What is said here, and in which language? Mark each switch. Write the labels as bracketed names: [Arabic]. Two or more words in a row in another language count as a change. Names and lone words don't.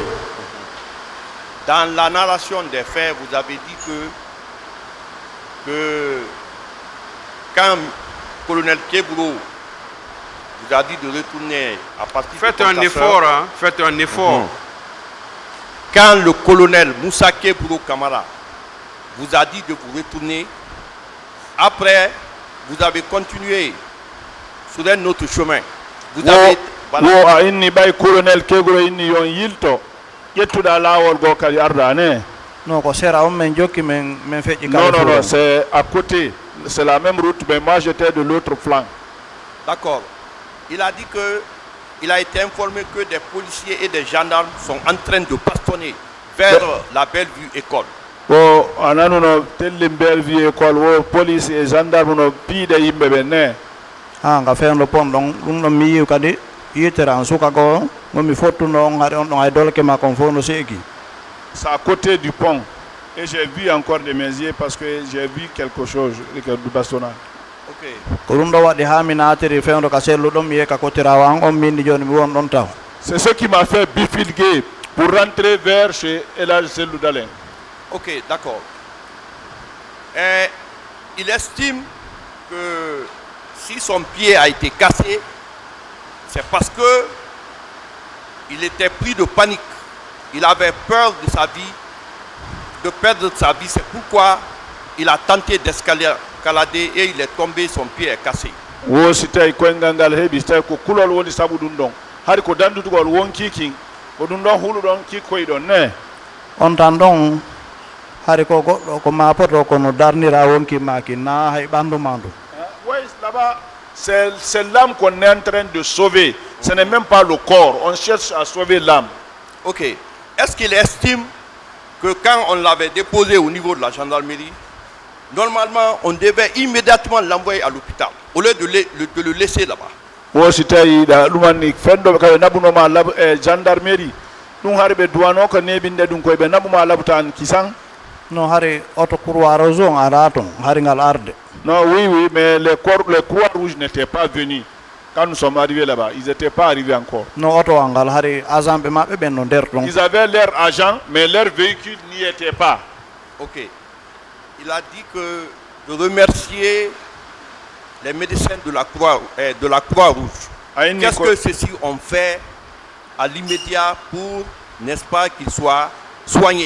[French] dans la narration des faits, vous avez dit que quand le colonel Keburo vous a dit de retourner à partir Faites de un Concasseur, effort, hein? Faites un effort. quand le colonel Moussa Keburo Kamara vous a dit de vous retourner, après, vous avez continué sur un autre chemin. Vous avez... [Fula] wo a inni ɓay colonel keguro inni yon yilto ƴettuɗa laawol goo kadi arda ne. Non, ko sera on men jokki men feƴƴi [French] Non, non, non, c'est à côté. C'est la même route, mais moi j'étais de l'autre flanc. D'accord. Il a dit que il a été informé que des policiers et des gendarmes sont en train de bastonner vers la Bellevue école. [Fula] Wo ananuno telli Bellevue école wo [French] police et gendarme [Fula] no piiɗe yimɓe ɓe ne. ha nga feewno pon ɗon ɗum ɗon mi yiwi kadi yitere an suka ko momi fottuno on haade on ɗon hay dolke ma kon fof no seeki. [French] C'est à côté du pont. Et j'ai vu encore de mes yeux parce que j'ai vu quelque chose du bastonnage. Ok. [Fula] ko ɗum ɗo waɗi ha mi naatiri fewndo ka selluɗon mi yiye ka kottirawo an on minni joni mi won ɗon taw. [French] C'est ce qui m'a fait bifurquer pour rentrer vers chez Elhadj Sellou Dalein. Ok, d'accord. Il estime que si son pied a été cassé, c'est parce que il était pris de panique. Il avait peur de sa vie, de perdre sa vie. C'est pourquoi il a tenté d'escalader et il est tombé, son pied est cassé. [Fula] Wo si tawi koyngal ngal heeɓi so tawi ko kulol woni sabu ɗum ɗon hari ko dandutugol wonki kin ko ɗum ɗon huɗuɗon kikkoyɗon ne. on tan ɗon hari ko goɗɗo ko ma poto kono darnira wonki maki na hay ɓandu ma ndu. [French] Oui, là-bas, c'est l'âme qu'on est en train de sauver. Ce n'est même pas le corps. On cherche à sauver l'âme. Ok. Est-ce qu'il estime que quand on l'avait déposé au niveau de la gendarmerie, normalement, on devait immédiatement l'envoyer à l'hôpital, au lieu de le laisser là-bas? [Fula] Wo si tawi ɗumanni fendoɓe kaɓe nabunoma gendarmerie ɗum hari ɓe duwano ko neɓinde ɗum koye ɓe nabuma labutan kisan. non hari auto croix rouge on ara ton hari ngal arde. [French] Non, oui, oui, mais les croix rouges n'étaient pas venus. Quand nous sommes arrivés là-bas, ils n'étaient pas arrivés encore. [Fula] no auto ngal hari agent ɓe maɓɓe ɓen no nder ton. [French] Ils avaient leur agent, mais leur véhicule n'y était pas. Ok. Il a dit que de remercier les médecins de la Croix-Rouge. Qu'est-ce que ceux-ci ont fait à l'immédiat pour, n'est-ce pas, qu'ils soient soignés?